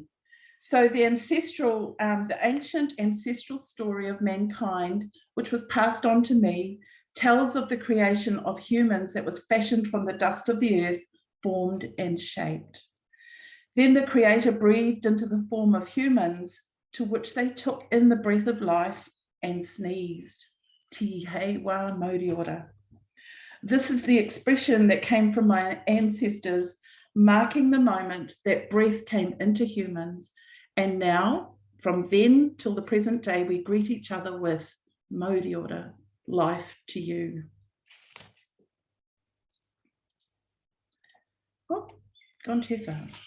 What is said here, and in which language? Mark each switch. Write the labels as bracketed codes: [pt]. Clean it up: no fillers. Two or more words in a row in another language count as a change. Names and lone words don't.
[en] So the ancient ancestral story of mankind, which was passed on to me, tells of the creation of humans that was fashioned from the dust of the earth, formed and shaped. Then the Creator breathed into the form of humans, to which they took in the breath of life and sneezed. [mi] Ti hei wā Mauri Ora. [en] This is the expression that came from my ancestors, marking the moment that breath came into humans. And now From then till the present day, we greet each other with [mi] Mauri Ora, [en] life to you. Oh, gone too far.